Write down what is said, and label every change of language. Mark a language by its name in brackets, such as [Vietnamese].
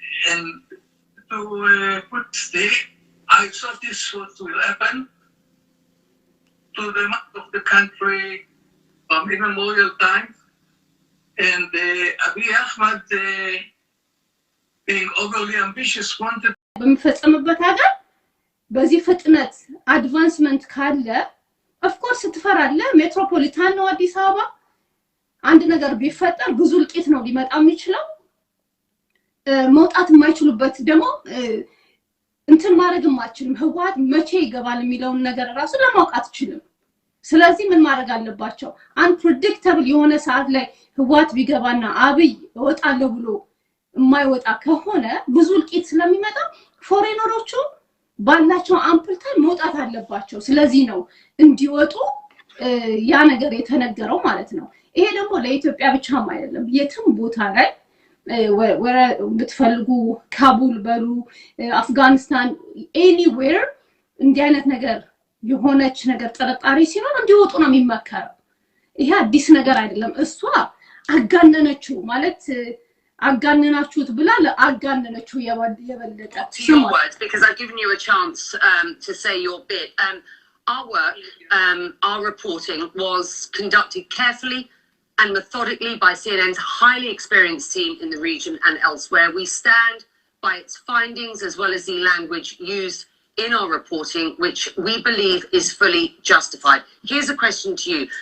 [English] And to put I thought this what will happen to the map of the country from immemorial times. And Abiy Ahmed, being overly ambitious, wanted [Amharic] በሚፈጸምበት ሀገር በዚህ ፍጥነት አድቫንስመንት ካለ [English] ኦፍ ኮርስ [Amharic] ትፈራለ። ሜትሮፖሊታን ነው አዲስ አበባ። አንድ ነገር ቢፈጠር ብዙ ልቂት ነው ሊመጣ የሚችለው። መውጣት የማይችሉበት ደግሞ እንትን ማድረግም አትችልም። ህዋት መቼ ይገባል የሚለውን ነገር ራሱ ለማውቃት አትችልም። ስለዚህ ምን ማድረግ አለባቸው? አንፕሬዲክተብል የሆነ ሰዓት ላይ ህዋት ቢገባና አብይ ወጣለው ብሎ የማይወጣ ከሆነ ብዙ ልቂት ስለሚመጣ ፎሬነሮቹ ባላቸው [English] አምፕል ታይም [Amharic] መውጣት አለባቸው። ስለዚህ ነው እንዲወጡ ያ ነገር የተነገረው ማለት ነው። ይሄ ደግሞ ለኢትዮጵያ ብቻም አይደለም። የትም ቦታ ላይ ወረ ብትፈልጉ ካቡል በሉ አፍጋኒስታን ኤኒዌር እንዲህ አይነት ነገር የሆነች ነገር ጥርጣሬ ሲኖር እንዲወጡ ነው የሚመከረው። ይሄ አዲስ ነገር አይደለም። እሷ አጋነነችው ማለት አጋነናችሁት ብላ ለአጋነነችው የበለጠ [English] your words because I've given you a chance to say your bit. Our work, our reporting was conducted carefully and methodically by CNN's highly experienced team in the region and elsewhere. We stand by its findings as well as the language used in our reporting, which we believe is fully justified. Here's a question to you.